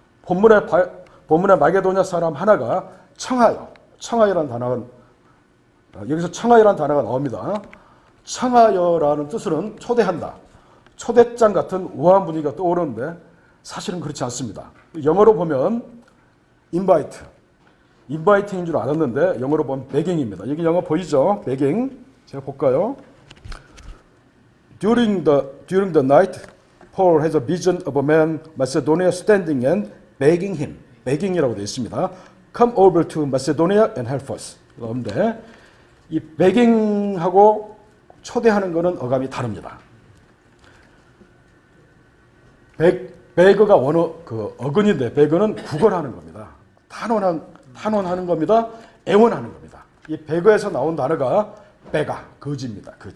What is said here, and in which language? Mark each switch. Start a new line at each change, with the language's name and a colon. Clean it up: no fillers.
Korean: 본문에 마게도냐 사람 하나가 청하여라는 단어가 여기서 청하여라는 단어가 나옵니다. 청하여라는 뜻은 초대한다. 초대장 같은 우아한 분위기가 떠오르는데 사실은 그렇지 않습니다. 영어로 보면 인바이팅인 줄 알았는데 영어로 보면 begging입니다. 여기 영어 보이죠?
English: begging.
Korean: 제가 볼까요?
English: During the night, Paul has a vision of a man Macedonia standing and begging him.
Korean: begging이라고 되어 있습니다.
English: Come over to Macedonia and help us.
Korean: 그런데 이 begging하고 초대하는 것은 어감이 다릅니다. beg가 원어 그 어근인데 beg는 구걸하는 겁니다. 탄원하는 겁니다. 애원하는 겁니다. 이 beg에서 나온 단어가 베가 거지입니다.